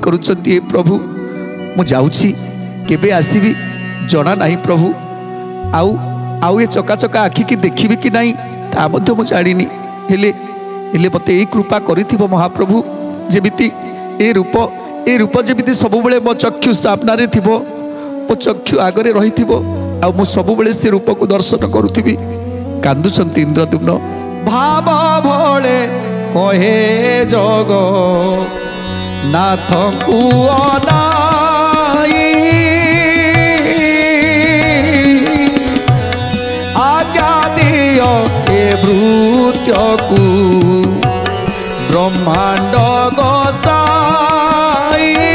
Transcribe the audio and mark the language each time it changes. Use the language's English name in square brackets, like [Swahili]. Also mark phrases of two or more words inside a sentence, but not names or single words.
[Odia] କରୁଛନ୍ତି ପ୍ରଭୁ ମୁଁ ଯାଉଛି କେବେ ଆସିବି ଜଣା ନାହିଁ ପ୍ରଭୁ ଆଉ ଆଉ ଏ ଚକା ଚକା ଆଖି କି ଦେଖିବି କି ନାହିଁ ତା ମଧ୍ୟ ମୁଁ ଜାଣିନି ହେଲେ ହେଲେ ମତେ ଏ କୃପା କରିଥିବ ମହାପ୍ରଭୁ ଯେମିତି ଏ ରୂପ ଯେମିତି ସବୁବେଳେ ମୋ ଚକ୍ଷୁ ସାମ୍ନାରେ ଥିବ ମୋ ଚକ୍ଷୁ ଆଗରେ ରହିଥିବ ଆ ମୁଁ ସବୁବେଳେ ସେ ରୂପ କୁ ଦର୍ଶନ କରୁଥିବି। କାନ୍ଦୁଛନ୍ତି ଇନ୍ଦ୍ରଦ୍ୟୁମ୍ନ ଭାବ ଭୋଳେ କହେ ଜଗ ନାଥଙ୍କୁ ଅନାଇ ଆଜ୍ଞା ଦିଅ ଏ ଭୃତ୍ୟକୁ ବ୍ରହ୍ମାଣ୍ଡ ଗୋସାଇଁ